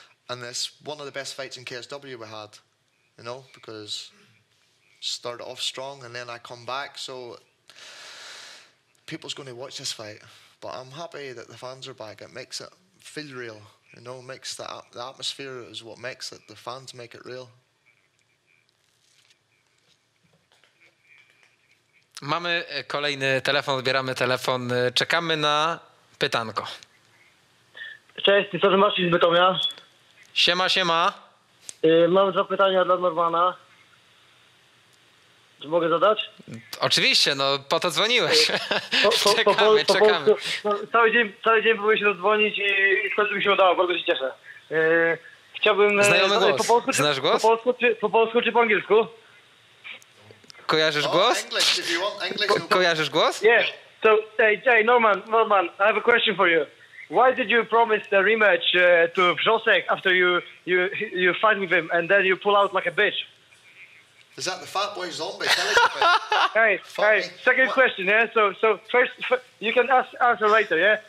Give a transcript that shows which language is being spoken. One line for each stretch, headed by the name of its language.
English: And it's one of the best fights in KSW we had, you know, because started off strong and then I come back. So people's going to watch this fight. But I'm happy that the fans are back. It makes it feel real, you know, makes the atmosphere is what makes it. The fans make it real.
Polish: Mamy kolejny telefon, odbieramy telefon, czekamy na pytanko. Cześć, to Maciej z Bytomia. Siema. Mam 2 pytania dla Normana. Czy mogę zadać? Oczywiście, no po to dzwoniłeś. Czekamy. Cały dzień próbuję się rozdzwonić i w końcu mi się udało, bardzo się cieszę. Chciałbym... Znajomy głos. Znasz głos? Po polsku czy po angielsku? Kojarzysz głos? Kojarzysz głos?
English: Yeah. So, hey, Norman, I have a question for you. Why did you promise the rematch to Wrzosek after you fight with him and then you pull out like a bitch? Is that the fat boy zombie? Hey, second question, yeah? So first, you can answer later, yeah?